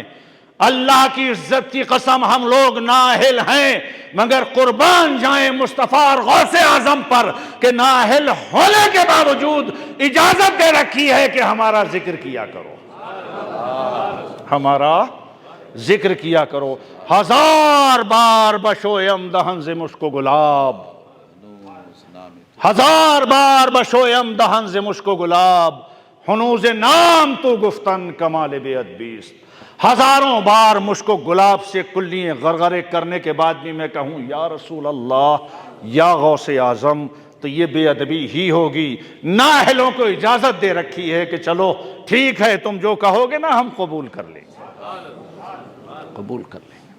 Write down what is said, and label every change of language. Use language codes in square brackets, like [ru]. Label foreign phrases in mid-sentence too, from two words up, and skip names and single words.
[ur] اللہ کی عزت کی قسم ہم لوگ نااہل ہیں، مگر قربان جائیں مصطفیٰ اور غوث اعظم پر کہ نااہل ہونے کے باوجود اجازت دے رکھی ہے کہ ہمارا ذکر کیا کرو، ہمارا ذکر کیا کرو. [fa] 1000 بار بشویم دہن ز مشک و گلاب، 1000 بار بشویم دہن ز مشک و گلاب، ہنوز نام تو گفتن کمال بے ادبیست. [ur] 1000 بار مشک و گلاب سے کلیے غرغرے کرنے کے بعد بھی میں کہوں [ar] یا رسول اللہ [ur] یا غوث اعظم تو یہ بے ادبی ہی ہوگی. نااہلوں کو اجازت دے رکھی ہے کہ چلو ٹھیک ہے تم جو کہو گے نا ہم قبول کر لیں گے، قبول کر لیں گے.